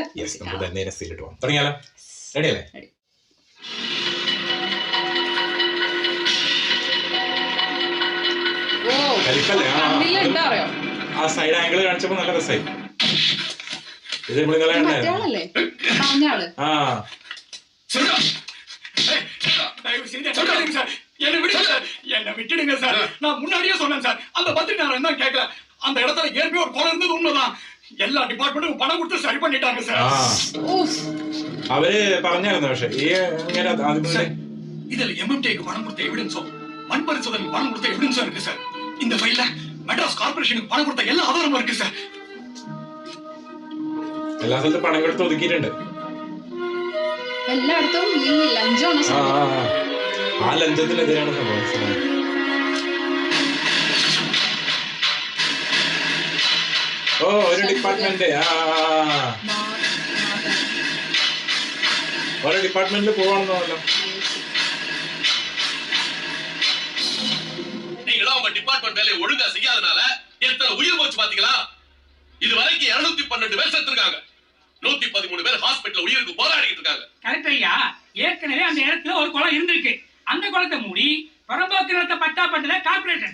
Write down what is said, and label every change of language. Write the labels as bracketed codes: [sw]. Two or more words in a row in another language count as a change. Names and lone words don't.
[ml] തുടങ്ങിയാലോ? റെഡിയല്ലേ? ആ സൈഡ് ആംഗിൾ കാണിച്ചപ്പോ നല്ല രസമായി. ഇത് മറ്റേ ആ [ta] என்ன விட்டுடுங்க சார். நான் முன்னாடியே சொன்னேன் சார், அந்த பத்திரிக்காரன் என்ன கேட்கல. அந்த இடத்துல ஏற்கனவே ஒரு கொலை இருந்தது உண்மைதான். எல்லா டிபார்ட்மெண்ட்டும் பணம் கொடுத்து சரி பண்ணிட்டாங்க சார். [ml] അവര് പറഞ്ഞായിരുന്നു. പക്ഷെ [ta] இதுல எம்எம்டிக்கு பணம் கொடுத்த எவிடன்ஸும் மண் பரிசோதனைக்கு பணம் கொடுத்த எவிடன்ஸும் இருக்கு சார். இந்த ஃபைல்ல மெட்ராஸ் கார்ப்பரேஷனுக்கு பணம் கொடுத்த எல்லா ஆதாரமும் இருக்கு சார். [ml] എല്ലാ സ്ഥലത്തും പണം കൊടുത്ത് ഒതുക്കിയിട്ടുണ്ട്. എല്ലായിടത്തും ഈ ലഞ്ചാണ് ആ ലഞ്ചത്തിനെതിരാണ് സംഭവം. ഓ, ഒരു ഡിപ്പാർട്ട്മെന്റ് ഓരോ ഡിപ്പാർട്ട്മെന്റിൽ പോവാണെന്നല്ലോ. [ta] நீங்களும் உங்க டிபார்ட்மெண்ட் வேலையை ஒழுங்கா செய்யாதனால எத்தனை உயிர் போச்சு பாத்தீங்களா? இது வரைக்கும் 212 பேர் செத்துருக்காங்க. 113 பேர் ஹாஸ்பிடல்ல உயிருக்கு போராடிட்டு இருக்காங்க. கரெக்ட் ஐயா. ஏற்கனவே அந்த இடத்துல ஒரு குளம் இருந்திருக்கு. அந்த குளத்தை மூடி புறம்போக்கு நிலத்தை பட்டா பண்ணல கார்பரேஷன்.